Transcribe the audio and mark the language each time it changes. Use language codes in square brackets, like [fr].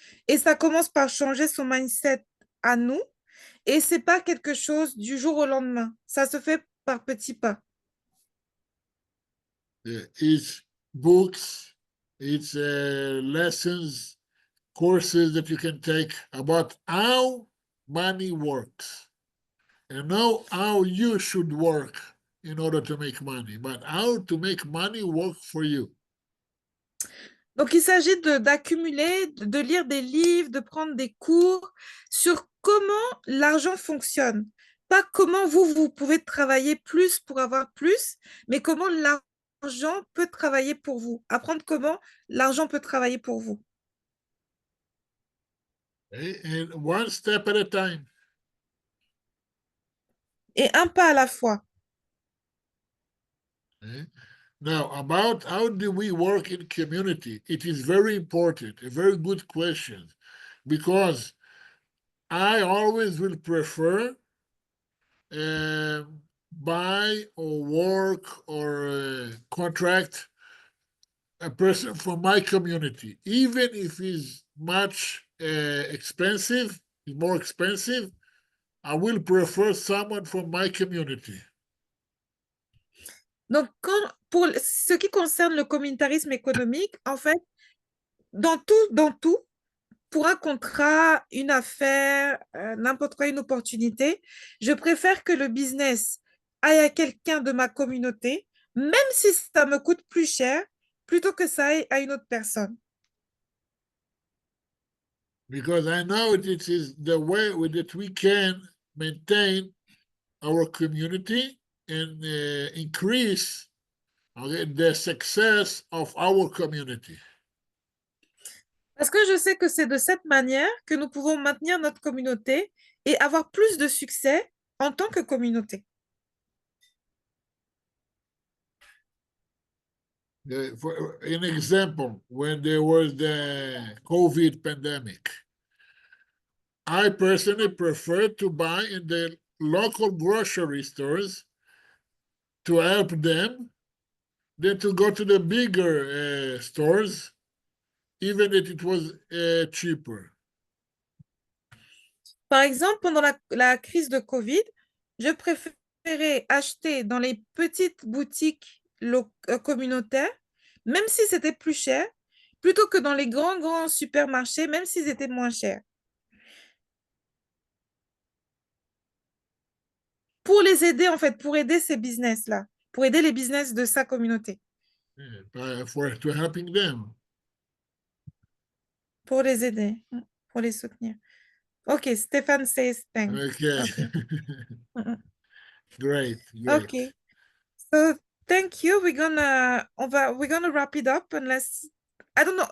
[fr] Et ça commence par changer son mindset à nous. Et c'est pas quelque chose du jour au lendemain. Ça se fait par petits pas. [en] It's books, it's lessons, courses that you can take about how money works. And know how you should work in order to make money, but how to make money work for you. [fr] Donc, il s'agit d'accumuler, de lire des livres, de prendre des cours sur comment l'argent fonctionne. Pas comment vous pouvez travailler plus pour avoir plus, mais comment l'argent peut travailler pour vous. Apprendre comment l'argent peut travailler pour vous. [en] Okay? And one step at a time. [fr] Et un pas à la fois. [en] Okay? Now, about how do we work in community? It is very important, a very good question, because I always will prefer buy or work or contract a person from my community, even if he's much expensive, more expensive, I will prefer someone from my community. [fr] Donc, pour ce qui concerne le communautarisme économique, en fait, dans tout, pour un contrat, une affaire, n'importe quoi, une opportunité, je préfère que le business aille à quelqu'un de ma communauté, même si ça me coûte plus cher, plutôt que ça aille à une autre personne. [en] Because I know it is the way that we can maintain our community and increase the success of our community. [fr] Parce que je sais que c'est de cette manière que nous pouvons maintenir notre communauté et avoir plus de succès en tant que communauté. [en] For an example, when there was the COVID pandemic, I personally prefer to buy in the local grocery stores to help them than to go to the bigger stores, even if it was cheaper. [fr] Par exemple, pendant la crise de Covid, je préférais acheter dans les petites boutiques communautaires, même si c'était plus cher, plutôt que dans les grands supermarchés, même s'ils étaient moins chers. Pour les aider, en fait, pour aider ces business-là, pour aider les business de sa communauté. [en] To helping them. [fr] Pour les aider, pour les soutenir. [en] OK, Stéphane says thanks. Okay. Okay. Great. Okay. So thank you. We're gonna wrap it up unless I don't know.